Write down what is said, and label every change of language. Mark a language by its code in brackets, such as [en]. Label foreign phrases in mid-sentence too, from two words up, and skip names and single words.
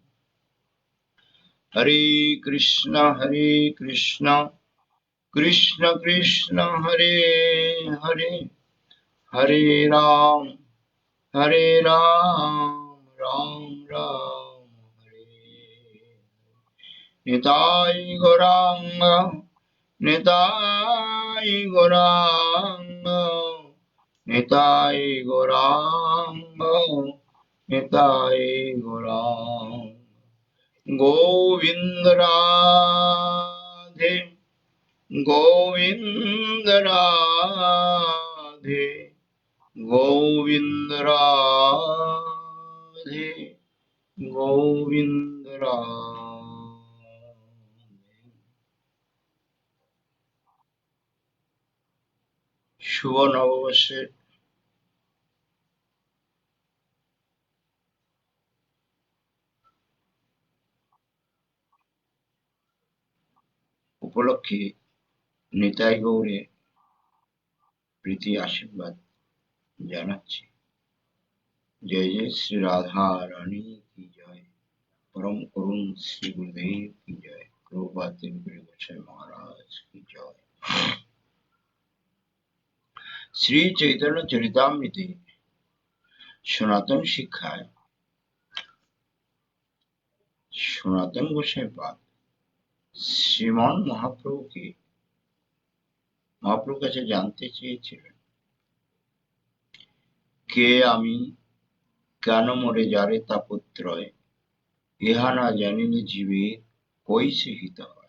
[sa] हरे कृष्ण कृष्ण कृष्ण हरे हरे हरे राम राम राम हरे निताय गौरांग निताय गौरांग निताय गौरांग निताय गौरांग गोविंद राधे गोविंद राधे गोविंद राधे गोविंद राधे। [bn] শুভ নববর্ষের উপলক্ষে নিতাই গৌরে প্রীতি আশীর্বাদ জানাচ্ছি। [hi] जय जय श्री राधा रानी की जय। परम करुण श्री गुरुदेव की जय। प्रभुपाद गोसाई महाराज की जय। [bn] শ্রী চৈতন্য চরিতামৃতে সনাতন শিক্ষায় সনাতন গোসাই পাদ শ্রীমান মহাপ্রভুর কাছে জানতে চেয়েছিলেন, কে আমি, কেন মরে যারে তাপত্রয়, ইহা না জানিলে জীবে কৈসে হিত হয়।